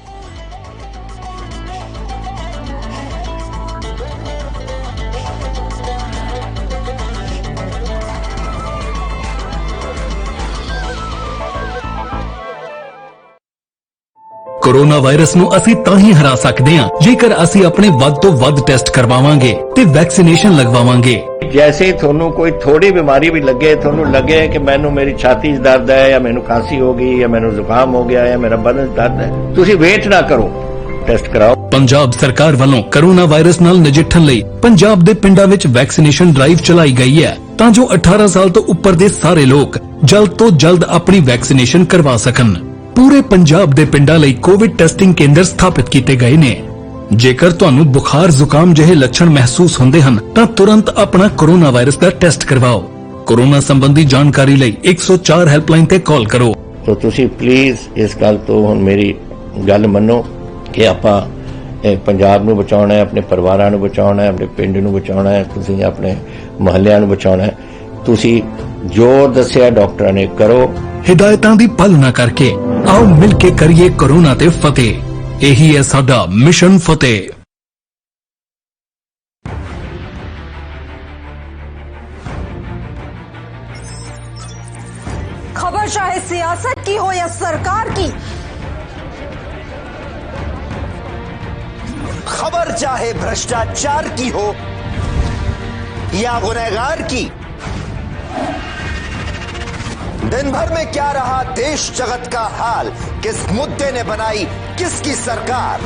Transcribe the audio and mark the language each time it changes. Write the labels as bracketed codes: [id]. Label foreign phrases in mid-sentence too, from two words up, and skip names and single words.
[pa] ਕੋਰੋਨਾ ਵਾਇਰਸ ਨੂੰ ਅਸੀਂ ਤਾਂ ਹੀ ਹਰਾ ਸਕਦੇ ਹਾਂ ਜੇਕਰ ਅਸੀਂ ਆਪਣੇ ਵੱਧ ਤੋਂ ਵੱਧ ਟੈਸਟ ਕਰਵਾਵਾਂਗੇ ਤੇ ਵੈਕਸੀਨੇਸ਼ਨ ਲਗਵਾਵਾਂਗੇ। ਜੈਸੇ ਥੋਨੂੰ ਕੋਈ ਥੋੜ੍ਹੀ ਬਿਮਾਰੀ ਵੀ ਲੱਗੇ, ਥੋਨੂੰ ਲੱਗੇ ਕਿ ਮੈਨੂੰ ਮੇਰੀ ਛਾਤੀ 'ਚ ਦਰਦ ਹੈ ਜਾਂ ਮੈਨੂੰ ਖੰਘ ਹੋ ਗਈ ਜਾਂ ਮੈਨੂੰ ਜ਼ੁਕਾਮ ਹੋ ਗਿਆ ਜਾਂ ਮੇਰਾ ਬਦਨ 'ਚ ਦਰਦ ਹੈ, ਤੁਸੀਂ ਵੇਟ ਨਾ ਕਰੋ, ਟੈਸਟ ਕਰਾਓ। ਪੰਜਾਬ ਸਰਕਾਰ ਵੱਲੋਂ ਕੋਰੋਨਾ ਵਾਇਰਸ ਨਾਲ ਨਜਿੱਠਣ ਲਈ ਪੰਜਾਬ ਦੇ ਪਿੰਡਾਂ ਵਿੱਚ ਵੈਕਸੀਨੇਸ਼ਨ ਡਰਾਈਵ ਚਲਾਈ ਗਈ ਹੈ ਤਾਂ ਜੋ 18 ਸਾਲ ਤੋਂ ਉੱਪਰ ਦੇ ਸਾਰੇ ਲੋਕ ਜਲਦ ਤੋਂ ਜਲਦ ਆਪਣੀ ਵੈਕਸੀਨੇਸ਼ਨ ਕਰਵਾ ਸਕਣ। ਪੂਰੇ ਪੰਜਾਬ ਦੇ ਪਿੰਡਾਂ ਲਈ ਕੋਵਿਡ ਟੈਸਟਿੰਗ ਕੇਂਦਰ ਸਥਾਪਿਤ ਕੀਤੇ ਗਏ ਨੇ। ਜੇਕਰ ਤੁਹਾਨੂੰ ਬੁਖਾਰ ਜ਼ੁਕਾਮ ਜਿਹੇ ਲੱਛਣ ਮਹਿਸੂਸ ਹੁੰਦੇ ਹਨ ਤਾਂ ਤੁਰੰਤ ਆਪਣਾ ਕੋਰੋਨਾ ਵਾਇਰਸ ਦਾ ਟੈਸਟ ਕਰਵਾਓ। ਕੋਰੋਨਾ ਸੰਬੰਧੀ ਜਾਣਕਾਰੀ ਲਈ 104 ਹੈਲਪਲਾਈਨ ਤੇ ਕਾਲ ਕਰੋ। ਤੋ ਤੁਸੀਂ ਪਲੀਜ਼ ਇਸ ਗੱਲ ਤੋ ਹੁਣ ਮੇਰੀ ਗੱਲ ਮੰਨੋ ਕਿ ਆਪਾਂ ਪੰਜਾਬ ਨੂੰ ਬਚਾਉਣਾ ਹੈ, ਅਪਣੇ ਪਰਿਵਾਰਾਂ ਨੂੰ ਬਚਾਉਣਾ ਹੈ, ਅਪਣੇ ਪਿੰਡ ਨੂੰ ਬਚਾਉਣਾ ਹੈ, ਤੁਸੀਂ ਅਪਣੇ ਮੁਹੱਲਿਆਂ ਨੂੰ ਬਚਾਉਣਾ ਹੈ। ਤੁਸੀਂ ਜੋ ਦੱਸਿਆ ਡਾਕਟਰਾਂ ਨੇ ਕਰੋ। ਹਿਦਾਇਤਾਂ ਦੀ ਪਾਲਣਾ ਕਰਕੇ ਆਓ ਮਿਲ ਕੇ ਕਰੀਏ ਕੋਰੋਨਾ ਤੇ ਫਤਿਹ। ਯਹੀ ਹੈ ਸਾਡਾ ਮਿਸ਼ਨ ਫਤਿਹ। [hi] खबर चाहे सियासत की हो या सरकार की, खबर चाहे भ्रष्टाचार की हो या गुनहगार की, दिन भर में क्या रहा देश जगत का हाल, किस मुद्दे ने बनाई किसकी सरकार,